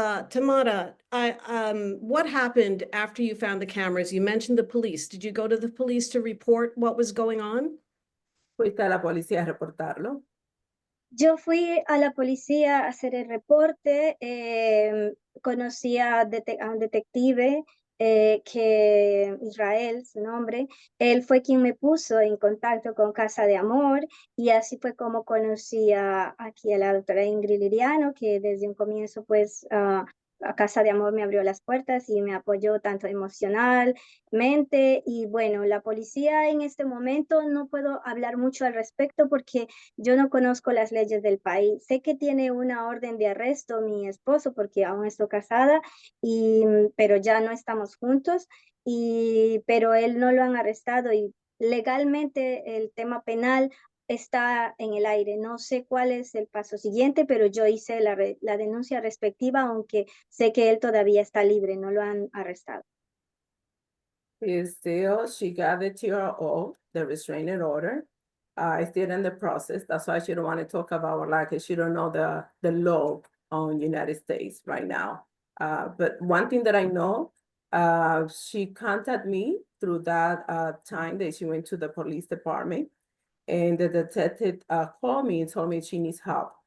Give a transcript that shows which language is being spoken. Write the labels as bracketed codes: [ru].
[en] Tamara, what happened after you found the cameras? You mentioned the police. Did you go to the police to report what was going on? [es] ¿Fuiste a la policía a reportarlo? Yo fui a la policía a hacer el reporte, conocí a un detective, que Israel, su nombre, él fue quien me puso en contacto con Casa de Amor, y así fue como conocí aquí a la doctora Ingrid Liriano, que desde un comienzo pues a Casa de Amor me abrió las puertas y me apoyó tanto emocionalmente. Y bueno, la policía en este momento no puedo hablar mucho al respecto porque yo no conozco las leyes del país. Sé que tiene una orden de arresto mi esposo porque aún estoy casada, pero ya no estamos juntos, pero él no lo han arrestado, y legalmente el tema penal está en el aire. No sé cuál es el paso siguiente, pero yo hice la denuncia respectiva, aunque sé que él todavía está libre, no lo han arrestado. [en] She got the TRO, the restraining order. It's still in the process. That's why she don't want to talk about like she don't know the law on United States right now. But one thing that I know, she contacted me through that time that she went to the police department, and the detective called me and told me she needs help.